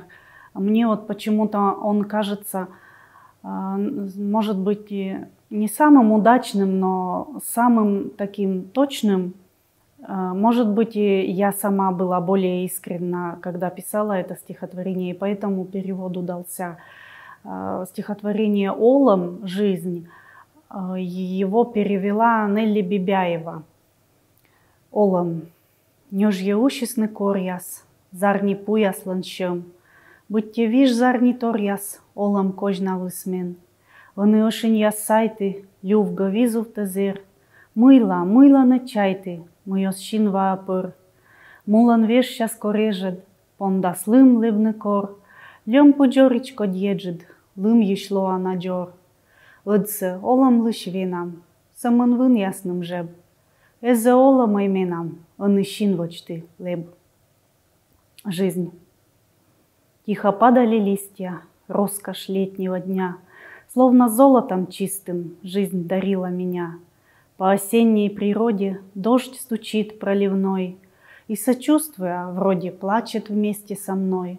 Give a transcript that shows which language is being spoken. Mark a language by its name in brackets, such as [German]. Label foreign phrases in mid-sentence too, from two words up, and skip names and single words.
[Russian] Мне вот почему-то он кажется, может быть, не самым удачным, но самым таким точным. Может быть, и я сама была более искренна, когда писала это стихотворение, и поэтому перевод удался. Стихотворение «Олом. Жизнь» его перевела Нелли Бибяева. «Олом. [Komi] Нёж еушисны коряс, зарни пуяс ланшем, будьте виш зарни торяс, олом кожна лысмен. Вони ошень яссайти, лювга визув тазир, мыла не чайти, мойос шин ваапыр. Мулан веш щас корежед, пондас лым ливны кор, лем пуджоричко дьеджед, лым ешло анаджор. Ыдсы олам лышвинам, самын вын ясным жеб, эзе олам именам, аны шин вочты леб. [Russian] Жизнь. Тихо падали листья, роскошь летнего дня, словно золотом чистым жизнь дарила меня. По осенней природе дождь стучит проливной, и, сочувствуя, вроде плачет вместе со мной.